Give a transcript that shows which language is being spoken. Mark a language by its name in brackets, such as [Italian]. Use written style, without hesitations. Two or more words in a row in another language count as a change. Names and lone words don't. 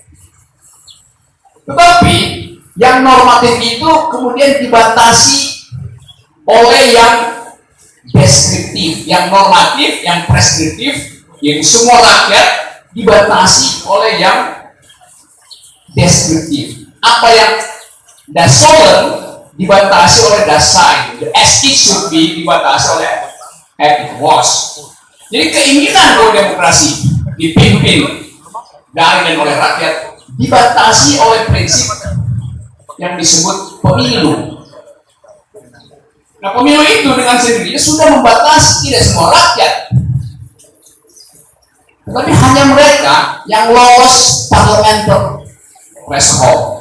[Indonesian] Tetapi yang normatif itu kemudian dibatasi oleh yang deskriptif, yang normatif, yang preskriptif, yaitu semua rakyat dibatasi oleh yang deskriptif. Apa yang [German] das sollen [Indonesian] dibatasi oleh [German] das sein, [English] the as it should be [Indonesian] dibatasi oleh [English] as it was. Jadi keinginan bahwa demokrasi dipimpin dari dan oleh rakyat dibatasi oleh prinsip yang disebut pemilu. Nah, pemilu itu dengan sendirinya sudah membatasi tidak semua rakyat, tetapi hanya mereka yang lolos parliamentary threshold.